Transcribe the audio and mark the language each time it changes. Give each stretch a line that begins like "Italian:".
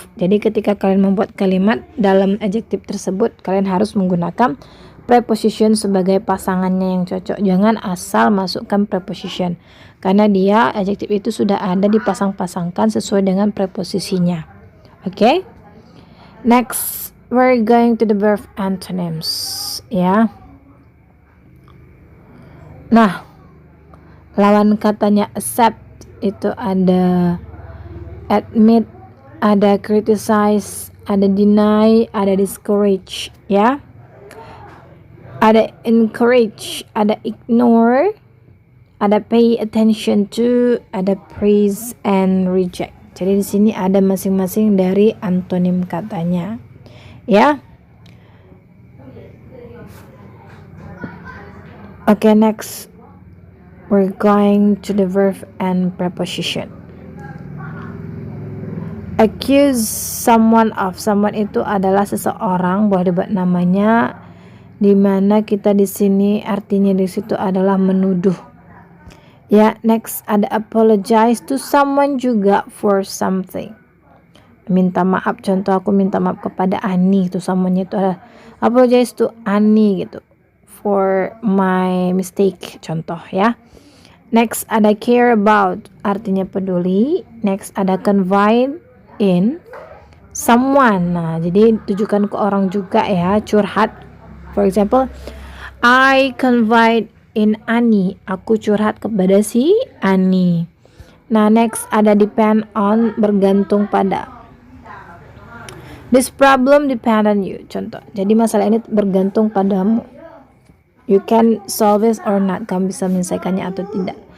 Indonesian: Jadi ketika kalian membuat kalimat dalam adjektif tersebut, kalian harus menggunakan preposition sebagai pasangannya yang cocok. Jangan asal masukkan preposition, karena dia adjektif itu sudah ada dipasang-pasangkan sesuai dengan preposisinya.
English: Okay? Next, we're going to the verb antonyms.
Indonesian: Ya. Nah, lawan katanya accept itu ada admit, ada criticize, ada deny, ada discourage, ya. Ada encourage, ada ignore, ada pay attention to, ada praise and reject. Jadi di sini ada masing-masing dari antonim katanya, ya.
English: Okay, next we're going to the verb and preposition. Accuse someone of,
Indonesian: someone itu adalah seseorang, boleh dibuat namanya, di mana kita di sini artinya di situ adalah menuduh. Ya,
English: next
Indonesian: ada
English: apologize to someone
Indonesian: juga
English: for something.
Indonesian: Minta maaf, contoh aku minta maaf kepada Ani, itu someone itu adalah apologize to Ani gitu
English: for my mistake,
Indonesian: contoh ya. Next ada care about, artinya peduli.
English: Next ada confide in someone.
Indonesian: Nah, jadi tujukan ke orang juga ya, curhat.
English: For example, I confide in Ani.
Indonesian: Aku curhat kepada si Ani. Nah, next ada depend on, bergantung pada.
English: This problem depend on you.
Indonesian: Contoh, jadi masalah ini bergantung padamu.
English: You can solve it or not.
Indonesian: Kamu bisa menyelesaikannya atau tidak.